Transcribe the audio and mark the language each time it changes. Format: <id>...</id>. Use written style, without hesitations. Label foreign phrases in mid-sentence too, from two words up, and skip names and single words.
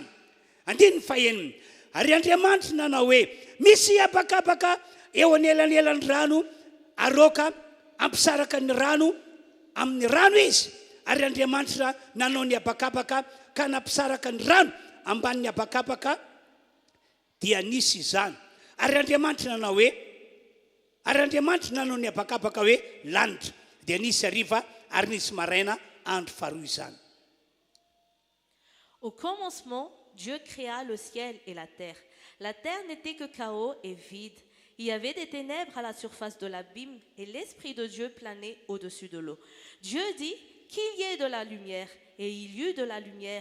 <mg>andiny faheniny ary Andriamanitra nanao hoe misy abakabaka eo anelanelan'ny rano aroka ampisaraka ny rano amin'ny rano izy ary Andriamanitra nanao ny abakabaka ka nampisaraka ny rano ambanin'ny abakabaka dia nisy izany ary Andriamanitra nanao hoe ary Andriamanitra nanao ny abakabaka hoe lanitra dia nisy hariva ary nisy maraina andro faharoa izany.</mg> <fr>Au commencement, Dieu créa le ciel et la terre. La terre n'était que chaos et vide. Il y avait des ténèbres à la surface de l'abîme et l'Esprit de Dieu planait au-dessus de l'eau. Dieu dit qu'il y ait de la lumière et il y eut de la lumière.</fr>